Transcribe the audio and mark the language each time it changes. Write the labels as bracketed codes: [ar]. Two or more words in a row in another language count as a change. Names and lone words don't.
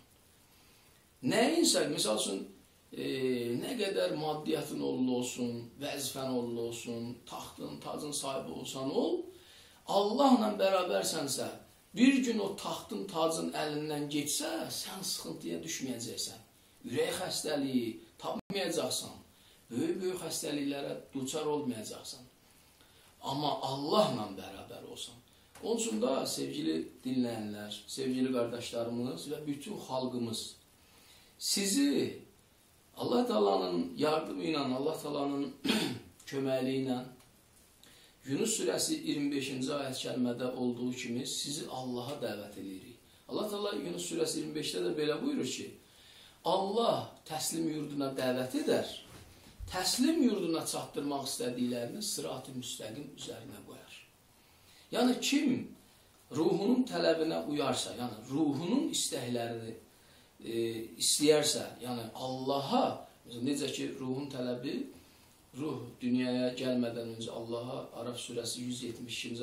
[az] Nəyinsə, misal üçün, nə qədər maddiyyatın olsun, vəzifən olsun, taxtın, tacın sahibi olsan ol, Allahla bərabərsənsə, bir gün o taxtın, tacın əlindən geçsə, sən sıxıntıya düşməyəcəksən. Ürək xəstəliyi tapmayacaqsan, böyük xəstəliklərə duçar olmayacaqsan. Amma Allahla bərabər olsan, [tr] Onun için da sevgili dinleyenler, sevgili kardeşlerimiz ve bütün halkımız sizi Allah Teala'nın yardımıyla, Allah Teala'nın köməkliğiyle Yunus suresi 25. [az] ayet kəlmədə olduğu kimi sizi Allah'a dəvət edirik. [tr] Allah Teala Yunus suresi 25'te de böyle buyurur [az] ki, Allah təslim yurduna dəvət edər, təslim yurduna çatdırmaq istədiklərini sırat-ı müstəqim üzərinə qoyar. Yəni kim ruhunun tələbinə uyarsa, yəni ruhunun istəklərini istəyərsə, yəni Allaha, necə ki ruhun tələbi, ruh dünyaya gəlmədən öncə Allaha Araf surəsi 172.